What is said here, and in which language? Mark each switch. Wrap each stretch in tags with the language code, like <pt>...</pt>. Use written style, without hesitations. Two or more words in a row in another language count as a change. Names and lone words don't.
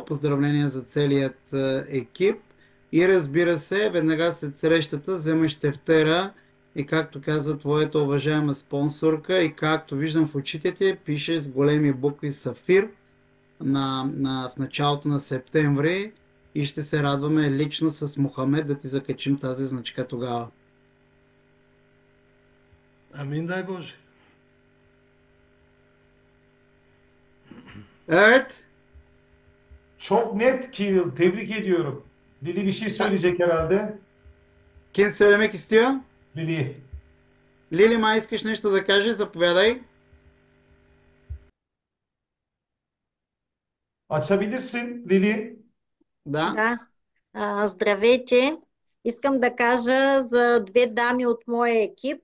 <bg>Поздравления за целият екип. И разбира се, веднага след срещата вземаш тефтера и, както каза твоята уважаема спонсорка, и както виждам в очите ти, пише с големи букви Сафир в началото на септември, и ще се радваме лично с Мохамед да ти закачим тази значка тогава. Амин, дай Боже.</bg> <tr>Evet. Çok net Kiril. Tebrik ediyorum. Lili bir şey söyleyecek herhalde. Kim söylemek istiyor? Lili.</tr> <bg>Лили, май искаш нещо да кажеш? Заповядай.</bg> <tr>Açabilirsin Lili.</tr> <bg>Да. Да. Здравейте! Искам да кажа за две дами от моя екип.</bg>